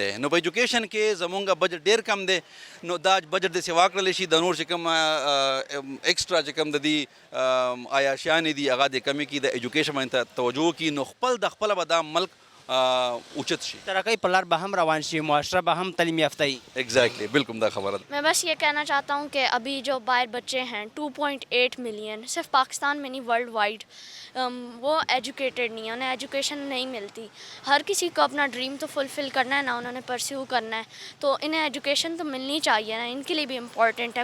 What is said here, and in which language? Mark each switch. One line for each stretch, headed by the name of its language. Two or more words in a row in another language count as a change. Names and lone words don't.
Pashto: نو په ایجوکیشن کې زمونږ بجټ ډیر کم دی، نو دا بجټ د سیوا کړلی شي. د نور چې کوم ایکسټرا چې کوم د دې عیاشیانې دي هغه د کمې کړي، د ایجوکیشن باندې توجه وکړي، نو خپل د خپله به دا ملک اوچت شي. ترقی پر لار به هم روان شي، معاشره به هم تعلیم یافته وي. ایگزیکٹلی بالکل دا خبره ده.
Urdu: میں بس یہ کہنا چاہتا ہوں کہ ابھی جو باہر بچے ہیں 2.8 ملین صرف پاکستان میں نہیں
English: world wide
Urdu: وہ ایجوکیٹڈ نہیں ہیں، انہیں ایجوکیشن نہیں ملتی. ہر کسی کو اپنا ڈریم تو فلفل کرنا ہے نا، انہوں نے پرسیو کرنا ہے، تو انہیں ایجوکیشن تو ملنی چاہیے نا، ان کے لیے بھی امپورٹنٹ ہے.